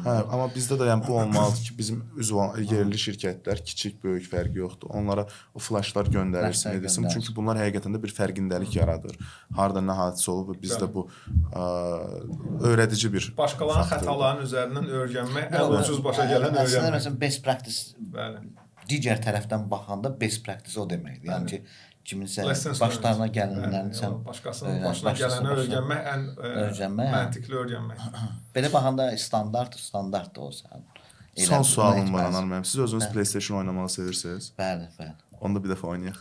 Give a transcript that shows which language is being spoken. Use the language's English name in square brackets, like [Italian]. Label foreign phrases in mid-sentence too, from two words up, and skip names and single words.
[Azerbaijani] Hə, amma bizdə də yəni bu olmalıdır ki, bizim üzv yerli şirkətlər kiçik, böyük fərqi yoxdur. Onlara o flashlar göndərilsin, edilsin. Çünki bunlar həqiqətən də bir fərqindəlik yaradır. Harda nə hadisə olub, bizdə bu öyrədici bir başqalarının xətalarının üzərindən öyrənmək, ən ucuz başa gələn öyrənmək. Məsələn, [English] best practice, [Azerbaijani] digər tərəfdən baxanda [English] best practice [Azerbaijani] o deməkdir. Yəni ki, kiminsə başlarına gəlinlərini sən başqasının başına gələni öyrənmək ən məntiqli öyrənmək. Belə baxanda standartdır o sən. Son sualım var Anar müəllim. Siz özünüz PlayStation oynamağı sevirsiniz? Bəli. Onda bir dəfə oynayaq.